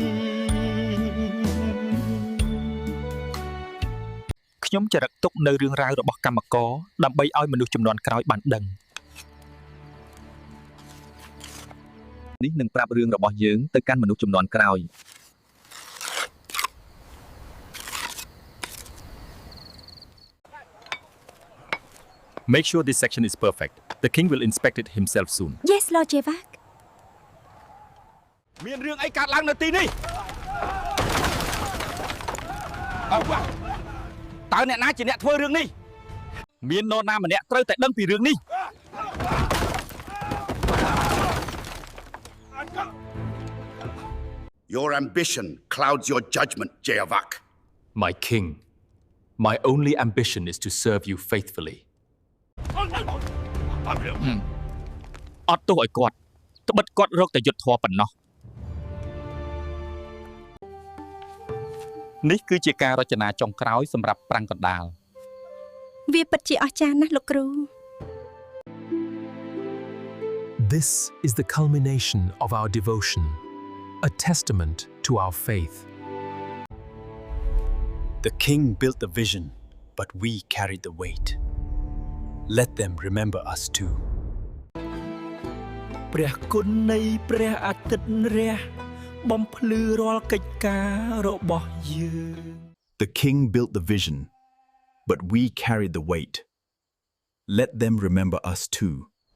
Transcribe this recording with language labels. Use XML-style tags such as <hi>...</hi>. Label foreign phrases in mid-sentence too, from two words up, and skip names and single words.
<km>ខ្ញុំចរិតទុកនៅរឿងរ៉ាវរបស់កម្មករដើម្បីឲ្យមនុស្សជំនាន់ក្រោយបានដឹងនេះនឹងប្រាប់រឿងរបស់យើងទៅកាន់មនុស្សជំនាន់ក្រោយ</km> <en>Make sure this section is perfect. The king will inspect it himself soon. Yes, Lord Jevak.</en> <km>មានរឿងអីកើតឡើងនៅទីនេះអើវ៉ាតើអ្នកណាជាអ្នកធ្វើរឿងនេះមាននរណាម្នាក់ត្រូវតែដឹងពីរឿងនេះ</km> <en>Your ambition clouds your judgment, Jayavak. My king, my only ambition is to serve you faithfully.</en> <km>អត់ទោសឲ្យគាត់ត្បិតគាត់រកតែយុទ្ធធម៌ប៉ុណ្ណោះនេះគឺជាការរចនាចុងក្រោយសម្រាប់ប្រាំងកណ្ដាល វាពិតជាអស្ចារ្យណាស់លោកគ្រូ</km> <en>This is the culmination of our devotion, a testament to our faith. The king built the vision, but we carried the weight. Let them remember us too.</en> <km>ព្រះគុណនៃព្រះអាទិត្យរះបំភ្លឺរាល់កិច្ចការរបស់យើង</km> <en>The king built the vision, but we carried the weight. Let them remember us too.</en>